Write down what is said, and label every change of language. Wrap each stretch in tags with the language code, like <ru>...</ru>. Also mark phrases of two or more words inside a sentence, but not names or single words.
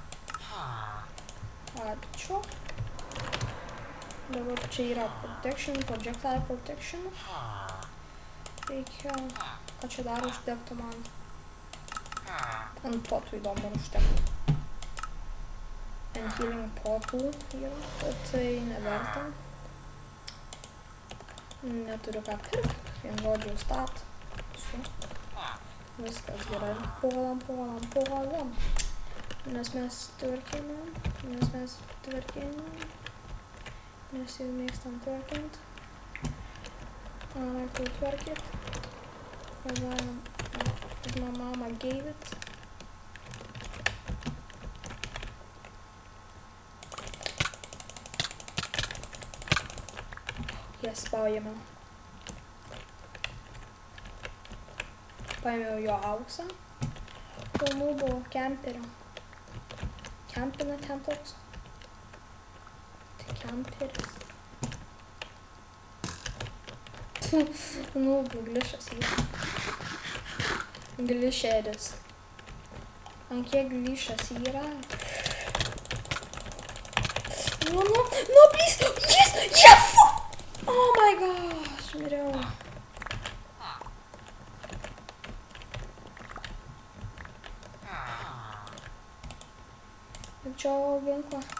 <lt>Ačiū. Dabar čia yra protection,</lt> <en>projectile protection.</en> <lt>Reikia, kad čia dar užtektų man. Ant potų įdomu užtektų. Ant healing potų yra, bet tai neverta. Neturiu ką pirkti. Vien žodžiu stat. Viskas gerai. Puolam. Nes mes tvarkinam. Mes jau mėgstam tvarkint. Kaip tvarkyt.</lt> <en>My mama gave it.</en> <lt>Jas paėmiau. Paėmiau jo auksą. Kalnų buvo kemperio. Kempina ten toks. Tai kemperis. Nu, glišas yra. Glišeris. Ant kiek glišas yra.</lt> <en>No, please! Yes! Oh my gosh,</en> <lt>miriau. Čia ginklą.</lt>